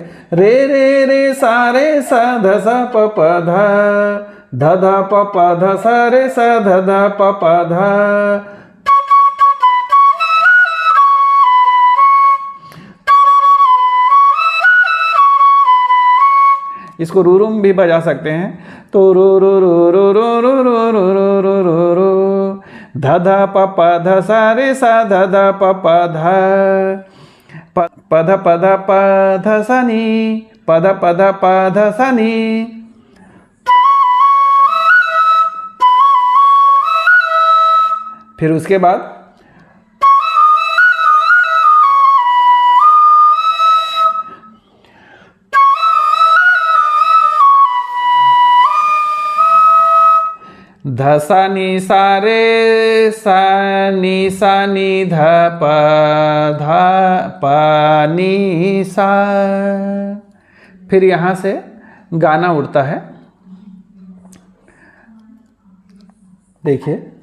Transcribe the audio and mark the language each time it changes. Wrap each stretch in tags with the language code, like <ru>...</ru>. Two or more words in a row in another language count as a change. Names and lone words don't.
<hi>रे रे रे सारे सा धसा प प ध, ध ध प प ध सा रे सा, ध ध प प ध। इसको रूरुम भी बजा सकते हैं, तो रो रो रो रो रो रो रो रो रो रो रो रो, ध ध प प ध सा रे सा, ध ध प प ध, पध पध प ध सा नी, पध पध प ध सा नी। फिर उसके बाद ध सा नी सा रे सा नी सा नी ध प ध प नी सा। फिर यहाँ से गाना उड़ता है, देखिए।</hi>